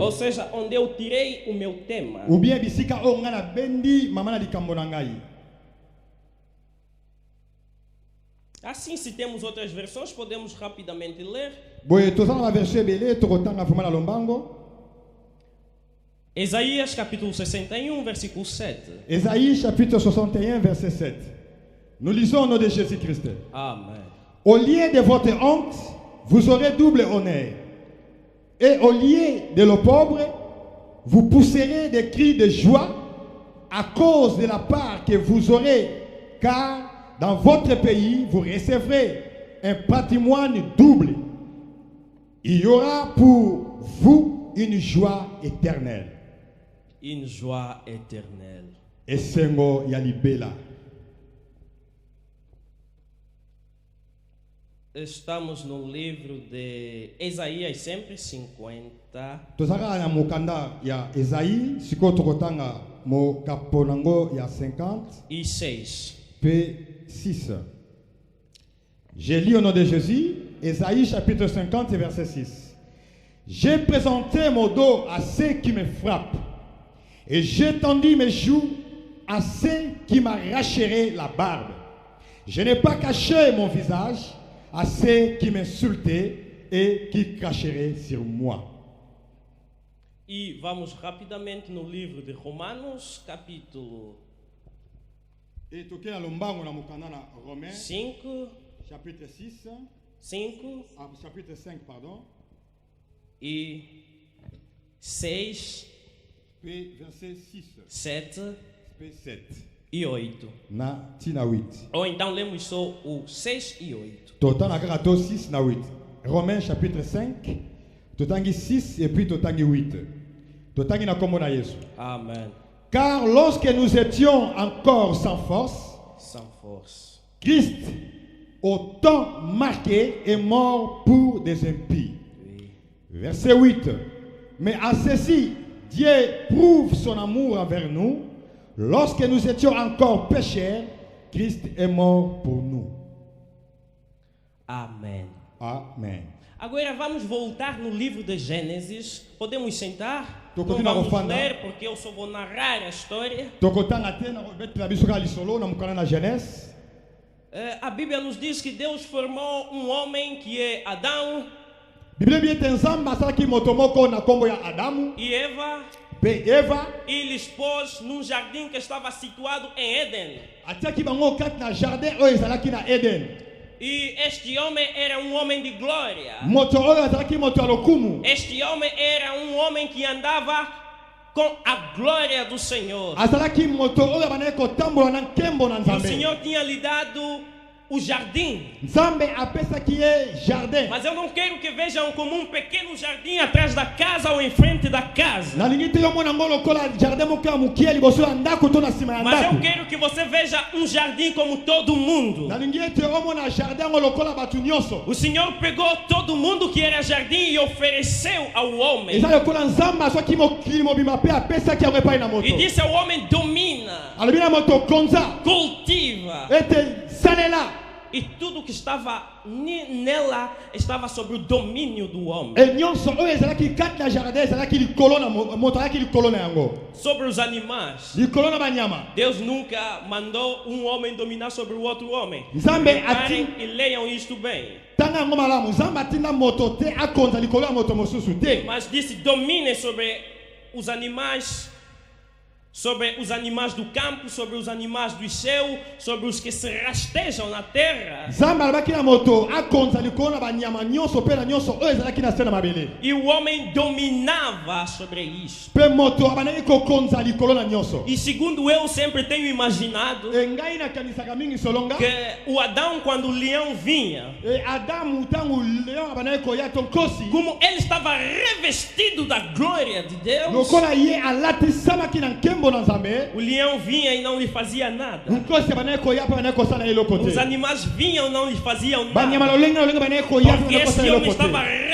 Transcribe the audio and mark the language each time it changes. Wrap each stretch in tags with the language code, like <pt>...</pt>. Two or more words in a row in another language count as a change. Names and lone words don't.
<pt>Ou seja, onde eu tirei o meu tema.</pt> <fr>Ou bien</fr> <ln>bisika oyo ngai nabendi mama na likambo na ngai.</ln> <pt>Assim, se temos outras versões, podemos rapidamente ler.</pt> <ln>Boye toza na verset ebele tokotanga vraiment na lombango.</ln> <pt>Isaías capítulo 61, versículo 7.</pt> <fr>Esaïe chapitre 61 verset 7. Nous lisons au nom de Jésus-Christ.</fr> <pt>Amém.</pt> <fr>Au lieu de votre honte, vous aurez double honneur. Et au lieu de l'opprobre, vous pousserez des cris de joie à cause de la part que vous aurez, car dans votre pays, vous recevrez un patrimoine double. Il y aura pour vous une joie éternelle. Une joie éternelle.</fr> <ln>Esengo ya libela.</ln> <pt>Estamos no livro de Isaías, sempre 50.</pt> <ln>Tozaka na mokanda ya Esaïe, siko tokotanga mo kaponango ya 50</ln> <pt>e 6. P6.</pt> <fr>J'ai lu au nom de Jésus, Esaïe chapitre 50 verset 6. J'ai présenté mon dos à ceux qui me frappent, et j'ai tendu mes joues à ceux qui m'arracheraient la barbe. Je n'ai pas caché mon visage à ceux qui m'insultaient et qui cracheraient sur moi.</fr> <pt>E vamos rapidamente no livro de Romanos, capítulo</pt> <ln>Et toke na lombango na mokanda na Romains 5,</ln> <fr>chapitre 6 chapitre 5 pardon</fr> <pt>e 6,</pt> <fr>P verset 6 7. P7.</fr> <pt>e 8.</pt> <ln>na tina 8.</ln> <pt>Ou então lemos só o 6 e 8.</pt> <ln>Totana kaka 6 na 8.</ln> <fr>Romains chapitre 5,</fr> <ln>totangi 6</ln> <fr>et puis</fr> <ln>totangi 8. Totangi na kombo na Yesu.</ln> <pt>Amém.</pt> <fr>Car lorsque nous étions encore sans force, Christ, au temps marqué, est mort pour des impies. Oui. Verset 8. Mais à ceci, Dieu prouve son amour envers nous. Lorsque nous étions encore pécheurs, Christ est mort pour nous.</fr> <pt>Amém.</pt> <fr>Amen.</fr> <pt>Agora vamos voltar no livro de Gênesis. Podemos sentar? Tô Não continuando vamos falando. ler porque eu só vou narrar a história.</pt> <ln>Tokotanga tena betela biso kali solo na mukana na Genèse.</ln> <pt>A Bíblia nos diz que Deus formou um homem que é Adão</pt> <ln>Biblia bi tenzamba saki motomoko na kombo ya Adamu</ln> <pt>e Eva</pt> <ln>pe Eva</ln> <pt>e lhes pôs num jardim que estava situado em Éden.</pt> <ln>atiaki bango kat na jardin oyo ezalaki na Eden.</ln> <pt>E este homem era um homem de glória.</pt> <ln>Moto oyo azalaki moto ya lokumu.</ln> <pt>Este homem era um homem que andava com a glória do Senhor.</pt> <ln>Azalaki moto oyo banaki kotambola na nkembo na</ln> <pt>O</pt> <ln>Nzambe.</ln> <pt>Senhor tinha lhe dado o jardim.</pt> <ln>Nzambe apesaki ye jardin.</ln> <pt>Mas eu não quero que vejam como um pequeno jardim atrás da casa ou em frente da casa.</pt> <ln>Nalingi te yomona ngo lokola jardin moko ya mokie liboso ya ndako to na nsima ya</ln> <pt>Mas eu</pt> <ln>ndako.</ln> <pt>quero que você veja um jardim como todo mundo.</pt> <ln>Nalingi ete omona jardin ngo lokola bato nyonso.</ln> <pt>O Senhor pegou todo mundo que era jardim e ofereceu ao homem.</pt> <ln>Eza lokola Nzambe azwaki mokili mobimba mpe apesaki yango epai na moto.</ln> <pt>E disse ao homem: domina,</pt> <ln>Alobi na moto konza</ln> <pt>cultiva.</pt> <ln>ete salela.</ln> <pt>E tudo que estava nela estava sob o domínio do homem.</pt> <ln>E nyonso oyo ezalaki kati na jardin ezalaki likolo na moto azalaki likolo na yango.</ln> <pt>Sobre os animais.</pt> <ln>Likolo na banyama.</ln> <pt>Deus nunca mandou um homem dominar sobre o outro homem.</pt> <ln>Nzambe</ln> <pt>Reparem</pt> <ln>ati</ln> <pt>e leiam isto bem.</pt> <ln>tanga yango malamu. Nzambe atinda moto te akonza likolo ya moto mosusu te.</ln> <pt>Mas disse: domine sobre os animais, sobre os animais do campo, sobre os animais do céu, sobre os que se rastejam na terra.</pt> <ln>Nzambe alobaki na moto akonza likolo na banyama nyonso mpe na nyonso oyo ezalaki na se na mabele.</ln> <pt>E o homem dominava sobre isso.</pt> <ln>Mpe moto abandaki kokonza likolo na nyonso.</ln> <pt>E segundo eu sempre tenho imaginado,</pt> <ln>E ngai nakanisaka mingi solonga.</ln> <pt>que o Adão, quando o leão vinha,</pt> <ln>E Adamu ntango leon abandaki koya to nkosi.</ln> <pt>como ele estava revestido da glória de Deus,</pt> <ln>Lokola ye alatisamaki na nkembo na Nzambe.</ln> <pt>o leão vinha e não lhe fazia nada.</pt> <ln>Nkosi abandaki koya mpe abandaki kosala eloko</ln> <pt>Os</pt> <ln>te.</ln> <pt>animais vinham e não lhe faziam</pt> <ln>Banyama</ln> <pt>nada.</pt> <ln>lolenge lolenge abandaki koya mpe</ln> <pt>Porque</pt> <ln>abandaki</ln> <pt>esse</pt> <ln>kosala</ln> <pt>homem</pt> <ln>eloko</ln> <pt>estava</pt> <ln>te.</ln>